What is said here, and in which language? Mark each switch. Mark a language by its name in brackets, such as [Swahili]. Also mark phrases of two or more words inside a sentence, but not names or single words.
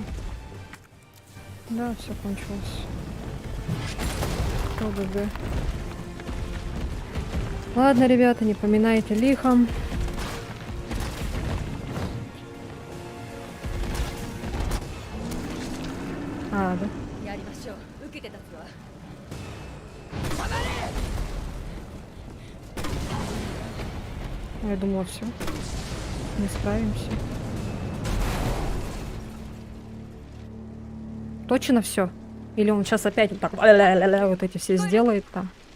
[Russian] Да, все кончилось. ОГГ. Ладно, ребята, не поминайте лихом. А, да? [Japanese] やりましょう。受けて立つわ。 [Russian] Я думала, все. Не справимся. Точно все? Или он сейчас опять вот так вот эти все сделает там?